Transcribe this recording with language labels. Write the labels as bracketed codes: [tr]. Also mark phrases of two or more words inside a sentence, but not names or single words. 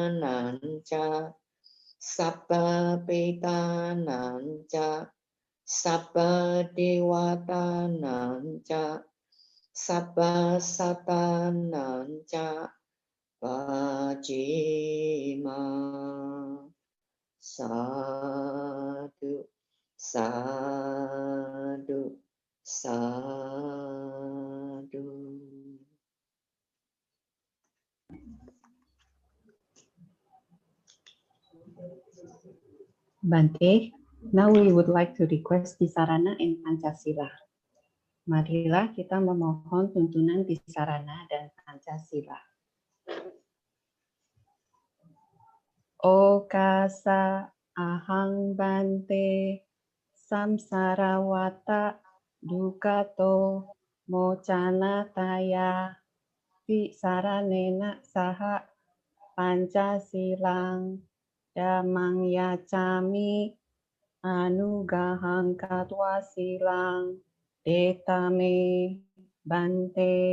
[pi] nanca sabba peta nanca sabba dewata nanca sabba sata nanca pajima sadu sadu sadu. Bante, [en] now we would like to request Tisarana and Pancasila. [id] Marilah kita memohon tuntunan Tisarana dan Pancasila. [pi] Okasa ahang bante samsarawata dukato mocana taya tisaranena saha Pancasilang damang yacami anugahang katwa silang detame bante